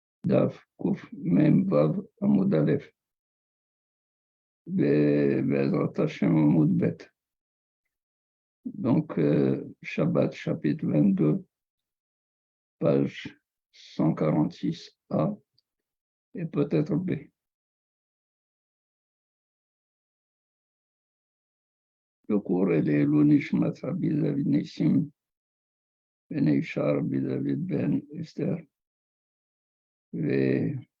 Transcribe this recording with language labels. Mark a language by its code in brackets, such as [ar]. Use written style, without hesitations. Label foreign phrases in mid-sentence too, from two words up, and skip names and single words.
[he] דף קוף מם וו עמוד אלף. בעזרת השם עמוד בית. [fr] Donc, Shabbat, chapitre 22, page 146a et peut-être B. Le cours est les Nishmat Rabbi David Nissim Ben Ishar Rabbi David Ben Esther et